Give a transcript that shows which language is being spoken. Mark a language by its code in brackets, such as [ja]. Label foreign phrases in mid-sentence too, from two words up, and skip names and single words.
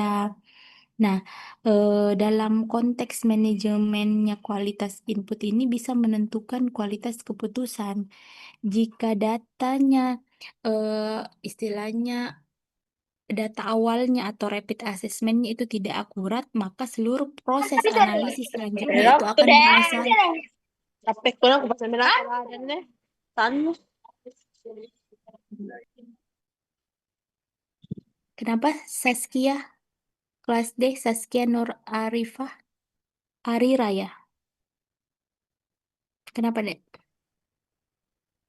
[id] Nah, dalam konteks manajemennya kualitas input ini bisa menentukan kualitas keputusan. Jika datanya istilahnya data awalnya atau rapid assessmentnya itu tidak akurat, maka seluruh proses analisis selanjutnya itu Berapa akan deh? menyesal. [tl] Capek ko lang kung basta nila kaladan eh. Saan mo? [id] Kenapa Saskia kelas D, Saskia Nur Arifah Arira ya? Kenapa deh?